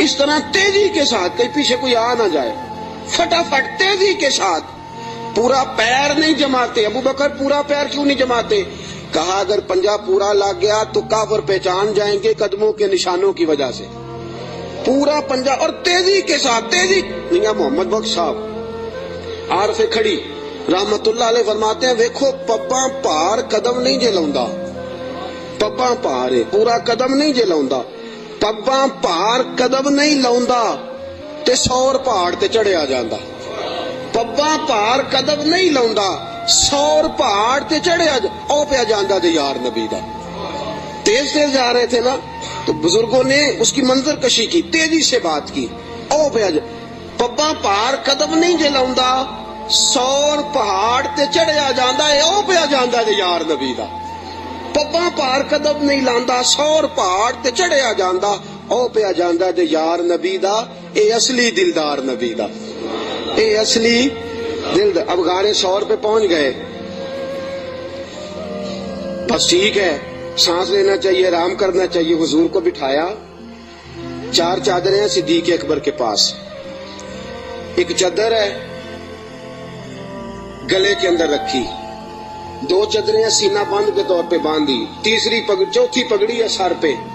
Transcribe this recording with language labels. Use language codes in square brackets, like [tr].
[ur] اس طرح تیزی کے ساتھ, کہیں پیچھے کوئی آ نہ جائے, فٹافٹ تیزی کے ساتھ. پورا پیر نہیں جماتے. ابو بکر پورا پیر کیوں نہیں جماتے؟ کہا اگر پنجہ پورا لگ گیا تو کافر پہچان جائیں گے قدموں کے نشانوں کی وجہ سے. پورا پنجہ اور تیزی کے ساتھ. تیزی میاں محمد بخش صاحب عارف کھڑی رحمت اللہ علیہ فرماتے ہیں [pa] ویکھو پپاں پار قدم نہیں جے لاؤندا, پپاں پار پورا قدم نہیں جے لاؤندا, پپاں پار قدم نہیں لاؤندا تے سور پہاڑ تے چڑھیا جاندا. پپاں پار قدم نہیں لاؤندا, سور پہاڑ تے چڑھیا او پیا جاندا تے یار نبی دا. [ur] تیز تیز جا رہے تھے نا, تو بزرگوں نے اس کی منظر کشی کی, تیزی سے بات کی. [pa] او پیا پپاں پار قدم نہیں جے لاؤندا, سور پہاڑ تے چڑھیا جاندا ہے او پیا جاندا تے یار نبی دا. پپاں پار قدم نہیں لاندا, سور پہاڑ تے چڑھیا جاندا او پیا جاندا تے یار نبی دا. اے اصلی دلدار نبی دا, اے اصلی دلدار. [ur] اب غار ثور پہ پہنچ گئے, بس ٹھیک ہے, سانس لینا چاہیے, آرام کرنا چاہیے. حضور کو بٹھایا, 4 چادریں ہیں صدیق اکبر کے پاس. ایک چادر ہے گلے کے اندر رکھی, 2 چادریں سینہ بند کے طور پہ باندھی, چوتھی پگڑی ہے سر پہ.